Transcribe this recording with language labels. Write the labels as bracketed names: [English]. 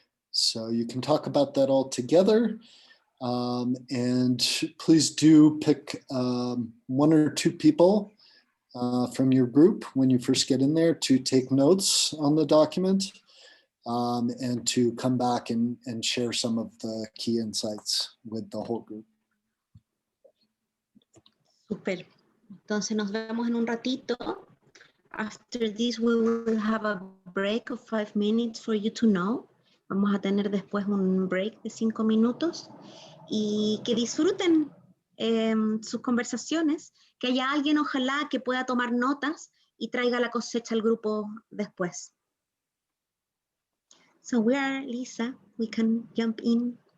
[English] So you can talk about that all together. And please do pick 1 or 2 people from your group when you first get in there to take notes on the document and to come back and share some of the key insights with the whole group. [Spanish] Super. Entonces nos vemos en un ratito. [English] After this, we will have a break of 5 minutes for you to know. [Spanish] Vamos a tener después un break de 5 minutos y que disfruten sus conversaciones, que haya alguien ojalá que pueda tomar notas y traiga la cosecha al grupo después. [English] So we are, Lisa, we can jump in.